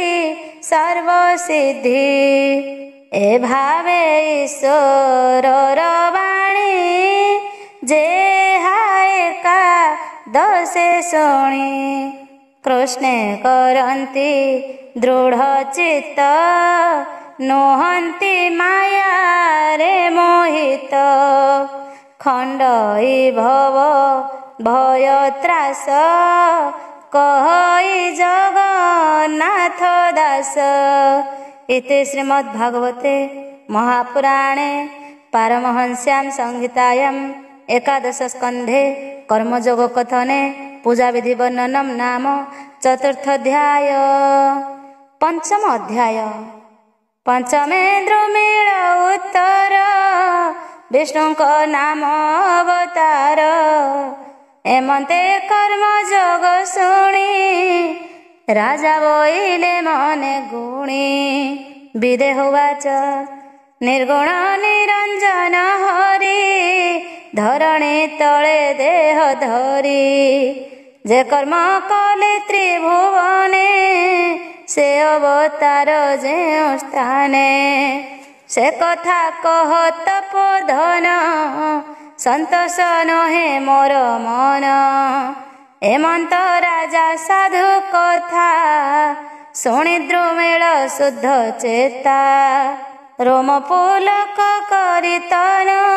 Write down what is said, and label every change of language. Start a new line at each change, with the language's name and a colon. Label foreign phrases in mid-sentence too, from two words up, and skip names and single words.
Odia: ସର୍ବସିଦ୍ଧି ଏ ଭାବେ ଈଶ୍ୱରର ବାଣୀ ଯେ ହାଏକା ଦଶେ ଶୁଣି କୃଷ୍ଣେ କରନ୍ତି ଦୃଢ଼ ଚିତ୍ତ ନୁହନ୍ତି ମାୟାରେ ମୋହିତ ଖଣ୍ଡଇ ଭବ ଭୟ ତ୍ରାସ କହଇ ଜଗନ୍ନାଥ ଦାସ।
Sanskrit: इति श्रीमद्भागवते महापुराणे पारमहंस्यां संहितायां एकादश स्कन्धे कर्मयोग कथने पूजा विधि वर्णनम नाम चतुर्थोऽध्याय।
Odia: ପଞ୍ଚମ ଅଧ୍ୟାୟ ପଞ୍ଚମେ ଦ୍ରୁମିଳ ଉତ୍ତର ବିଷ୍ଣୁକୋ ନାମ ଅବତାର ଏମନ୍ତେ କର୍ମଯୋଗ ଶୁଣୀ ରାଜା ବୋଇଲେ ମନେ ଗୁଣୀ ବିଦେହ ବାଚ ନିର୍ଗୁଣ ନିରଞ୍ଜନ ହରି ଧରଣୀ ତଳେ ଦେହ ଧରୀ ଯେ କର୍ମ କଲେ ତ୍ରିଭୁବନେ ସେ ଅବତାର ଯେ ସ୍ଥାନେ ସେ କଥା କହ ତପୋଧନ ସନ୍ତୋଷ ନହେ ମୋର ମନ ଏମନ୍ତ ରାଜା ସାଧୁ କଥା ଶୁଣୀ ଦ୍ରୁମିଳ ଶୁଦ୍ଧ ଚେତା ରୋମ ପୁଲକ କରୀ ତନ